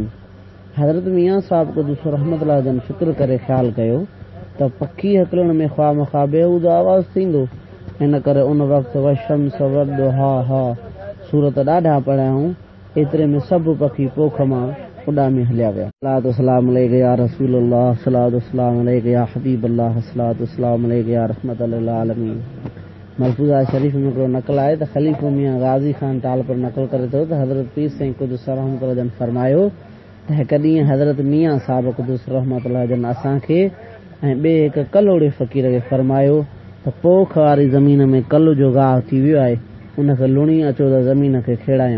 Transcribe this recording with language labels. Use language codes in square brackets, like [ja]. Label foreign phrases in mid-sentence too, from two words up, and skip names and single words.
[sd] हज़रत मियाँ साहब क़ुद्दुस रहमतुल्लाह जन फ़िक्र करे ख़्यालु कयो त पखी हकलण में ख़्वा मख़्वा बेहूदो आवाज़ु थींदो, इन करे उन वक़्तु [ar] والشمس وضحاها [sd] सूरत ॾाढा पढ़ियाऊं। एतिरे में सभु पखी पोख मां उॾामी हलिया विया। [ar] الصلاة والسلام عليك يا رسول الله الصلاة والسلام عليك يا حبيب الله الصلاة والسلام عليك يا رحمة للعالمين. [sd] मलफूज़ा शरीफ में हिकिड़ो नक़ल आहे त ख़लीफ़ो मियां गाज़ी ख़ान ताल पर नक़ल करे थो त हज़रत पीर साईं क़ुद्दुस रहमतुल्लाह जन फरमायो त हिकु ॾींहुं हज़रत मियाँ साहिब क़ुद्दुस रहमतुल्लाह जन असांखे ऐं ॿिए हिकु कलोड़े फ़क़ीर खे फरमायो त पोख वारी ज़मीन में कल जो गाहु थी वियो आहे, उनखे लुणी अचो त ज़मीन खे खेड़ायूं।